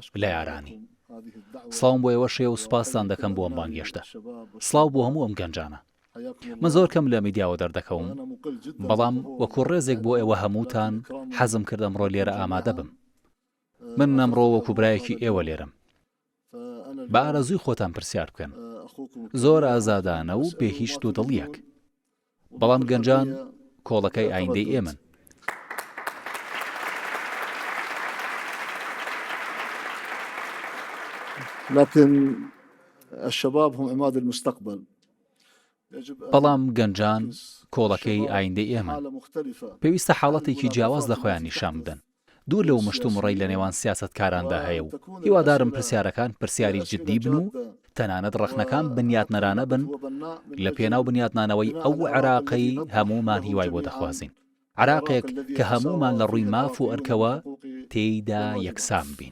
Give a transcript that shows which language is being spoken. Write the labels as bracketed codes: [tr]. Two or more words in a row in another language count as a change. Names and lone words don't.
[ckb] لە یارانی سڵاوم بۆ ئێوە شێ و سوپاسان دەکەم بۆ ئەم بانگێشتە سڵاو بۆ هەموو ئەم گەنجانە من زۆر کەم لە میدیاوە دەردەکەوم بەڵام وەکو ڕێزێک بۆ ئێوە هەمووتان حەزم کرد ئەمڕۆ لێرە ئامادە بم من ئەمڕۆ وەکو برایەکی ئێوە لێرم بە ئارەزووی خۆتان پرسیار بکەن زۆر ئازادانە و بێ هیچ دوودڵیەک بەڵام گەنجان کۆڵەکەی ئایندەی ئێمن [ar] لكن الشباب هم عماد المستقبل [ckb] بەڵام گەنجان کۆڵەکەی ئایندەی ئێمن پێویستە حاڵەتێکی جیاواز لە خۆیان نیشان بدەن دوور لەو مشت و مڕی لە نێوان سیاسەتکاراندا هەیە و هیوادارم پرسیارەکان پرسیاری جددی بن و تەنانەت ڕەخنەکان بنیاتنەرانە بن لە پێناو بنیاتنانەوەی ئەو عێراقی هەموومان هیوای بۆ دەخوازین عێراقێک کە هەموومان لە ڕووی ماف و ئەرکەوە تێیدا یەکسان بین